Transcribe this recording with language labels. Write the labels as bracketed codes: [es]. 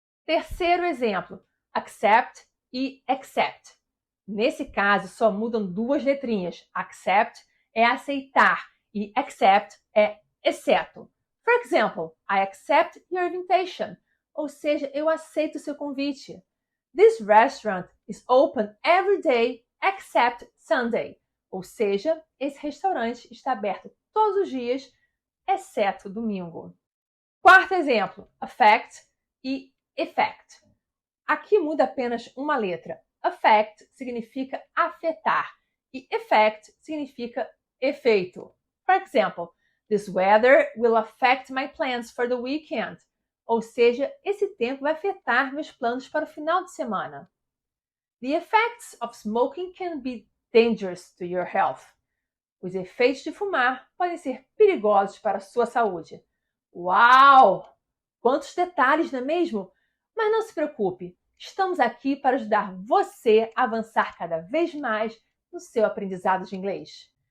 [pt] Terceiro exemplo, accept e accept. Nesse caso, só mudam duas letrinhas. Accept é aceitar e accept é exceto. [en] For example, I accept your invitation. [pt] Ou seja, eu aceito o seu convite. [en] This restaurant is open every day except Sunday. [pt] Ou seja, esse restaurante está aberto todos os dias, exceto domingo. Quarto exemplo, affect e effect. Aqui muda apenas uma letra. Affect significa afetar e effect significa efeito. [en] For example, this weather will affect my plans for the weekend. [pt] Ou seja, esse tempo vai afetar meus planos para o final de semana. [en] The effects of smoking can be dangerous to your health. [pt] Os efeitos de fumar podem ser perigosos para a sua saúde. Uau! Quantos detalhes, não é mesmo? Mas não se preocupe, estamos aqui para ajudar você a avançar cada vez mais no seu aprendizado de inglês.